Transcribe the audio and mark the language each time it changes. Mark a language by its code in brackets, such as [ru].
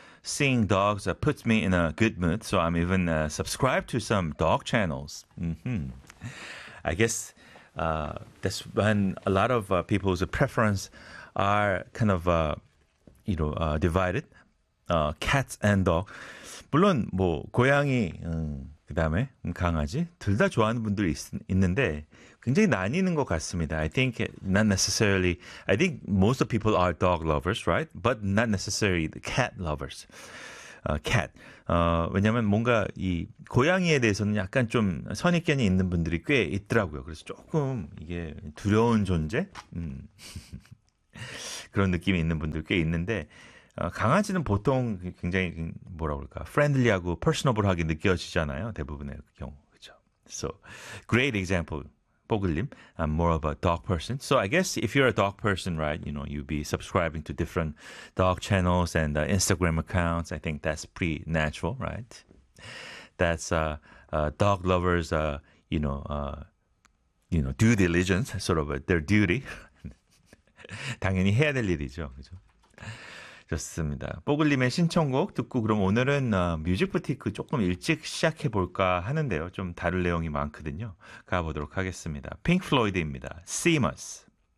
[en] Seeing dogs puts me in a good mood, so I'm even subscribed to some dog channels. Mm-hmm. I guess that's when a lot of people's preference are kind of, you know, divided. Cats and dog. [ko] 물론 뭐 고양이, 그다음에 강아지 둘 다 좋아하는 분들이 있는데 굉장히 나뉘는 것 같습니다. [en] I think not necessarily. I think most of people are dog lovers, right? But not necessarily the cat lovers. Cat. [ko] 왜냐하면 뭔가 이 고양이에 대해서는 약간 좀 선입견이 있는 분들이 꽤 있더라고요. 그래서 조금 이게 두려운 존재 그런 느낌이 있는 분들 꽤 있는데. 강아지는 보통 굉장히 뭐라 그럴까 friendly하고 personable하게 느껴지잖아요 대부분의 경우 그렇죠. [en] So great example, [ko] 보글님. [en] I'm more of a dog person. So I guess if you're a dog person, right, you know, you'd be subscribing to different dog channels and Instagram accounts. I think that's pretty natural, right? That's dog lovers, due diligence, sort of their duty. [ko] 당연히 해야 될 일이죠, 그렇죠? 좋습니다. 뽀글님의 신청곡 듣고 그럼 오늘은 뮤직부티크 조금 일찍 시작해볼까 하는데요. 좀 다룰 내용이 많거든요. 가보도록 하겠습니다. 핑크 플로이드입니다. See Us.